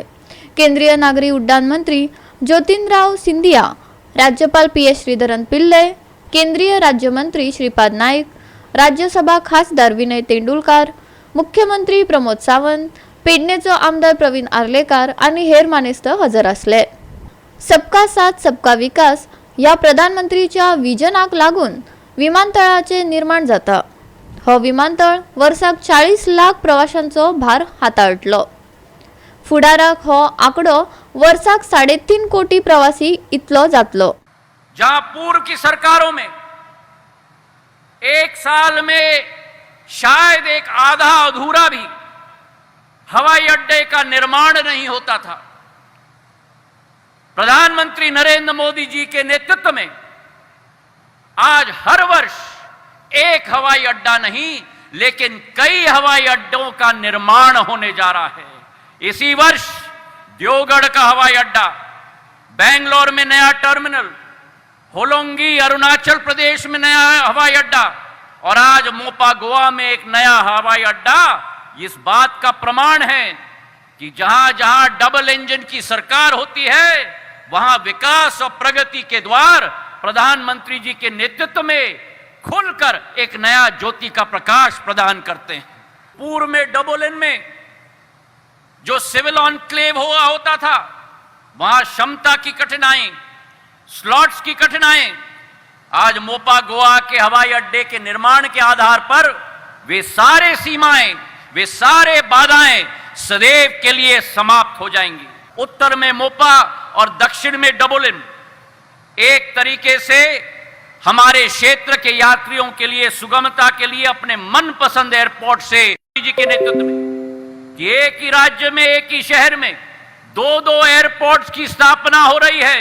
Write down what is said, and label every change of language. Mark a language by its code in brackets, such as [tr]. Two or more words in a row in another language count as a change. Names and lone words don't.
[kok] केंद्रीय नागरी उड्डाण मंत्री ज्योतिंद्रराव सिंधिया, राज्यपाल PS श्रीधरन पिल्ले, केंद्रीय राज्यमंत्री श्रीपाद नाईक, राज्यसभा खासदार विनय तेंडुलकार, मुख्यमंत्री प्रमोद सावंत, पेडणेचो आमदार प्रवीण आर्लेकर आणि हेर मानेस्त हजर असले। [hi] सबका साथ सबका विकास [kok] या प्रधानमंत्रीच्या विजनाक लागून विमानतळाचे निर्माण जाता। हो विमानतळ वर्साक 40 लाख प्रवाशांचो भार हाताळटलो। फुडाराक हो आंकडो वर्साक 3.5 कोटी प्रवासी इतलो जातलो। [hi] जहां पूर्व की सरकारों में एक साल में शायद एक आधा अधूरा भी हवाई अड्डे का निर्माण नहीं होता था, प्रधानमंत्री नरेंद्र मोदी जी के नेतृत्व में आज हर वर्ष एक हवाई अड्डा नहीं लेकिन कई हवाई अड्डों का निर्माण होने जा रहा है। इसी वर्ष दियोगढ़ का हवाई अड्डा, बेंगलोर में नया टर्मिनल, होलोंगी अरुणाचल प्रदेश में नया हवाई अड्डा और आज मोपा गोवा में एक नया हवाई अड्डा इस बात का प्रमाण है कि जहां जहां डबल इंजन की सरकार होती है वहां विकास और प्रगति के द्वार प्रधानमंत्री जी के नेतृत्व में खुलकर एक नया ज्योति का प्रकाश प्रदान करते हैं। पूर्व में डबल इंजन में जो [en] civil enclave [hi] हुआ होता था वहां क्षमता की कठिनाई, स्लॉट्स की कठिनाई, आज मोपा गोवा के हवाई अड्डे के निर्माण के आधार पर वे सारे सीमाएं, वे सारे बाधाएं सदैव के लिए समाप्त हो जाएंगी। उत्तर में मोपा और दक्षिण में डबल इन एक तरीके से हमारे क्षेत्र के यात्रियों के लिए सुगमता के लिए अपने मनपसंद एयरपोर्ट से जी के नेतृत्व में कि एक ही राज्य में एक ही शहर में दो एयरपोर्ट्स की स्थापना हो रही है।